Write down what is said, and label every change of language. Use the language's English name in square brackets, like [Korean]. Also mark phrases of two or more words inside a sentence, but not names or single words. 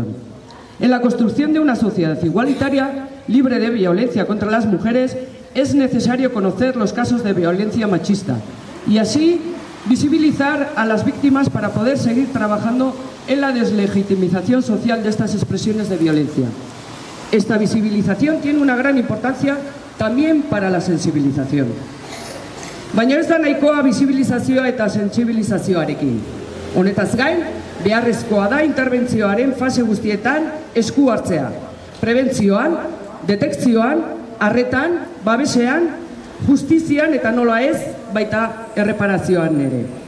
[Spanish] En la construcción de una sociedad igualitaria, libre de violencia contra las mujeres, es necesario conocer los casos de violencia machista y así visibilizar a las víctimas para poder seguir trabajando en la deslegitimización social de estas expresiones de violencia. Esta visibilización tiene una gran importancia también para la sensibilización. [Basque] Baina ez da nahikoa visibilizazioa eta sentsibilizazioarekin. Honetaz gain, beharrezkoa da interbentzioaren fase guztietan esku hartzea. Prebentzioan, detekzioan, arretan, babesean, justizian eta nola ez, baita erreparazioan ere.